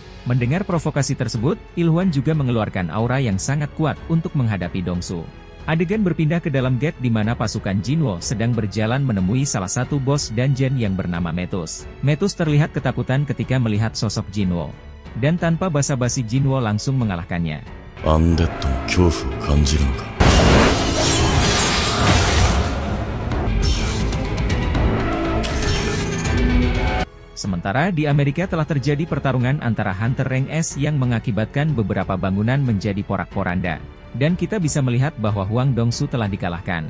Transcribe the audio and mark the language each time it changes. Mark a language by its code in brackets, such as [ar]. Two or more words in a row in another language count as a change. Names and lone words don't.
[id] Mendengar provokasi tersebut, Ilhuan juga mengeluarkan aura yang sangat kuat untuk menghadapi Dongsu. Adegan berpindah ke dalam gate di mana pasukan Jinwo sedang berjalan menemui salah satu bos dungeon yang bernama Metus. Metus terlihat ketakutan ketika melihat sosok Jinwo. Dan tanpa basa-basi Jinwo langsung mengalahkannya. [ja] Undead の恐怖を感じるのか [id] Sementara di Amerika telah terjadi pertarungan antara Hunter Rank S yang mengakibatkan beberapa bangunan menjadi porak-poranda. Dan kita bisa melihat bahwa Huang Dongsu telah dikalahkan.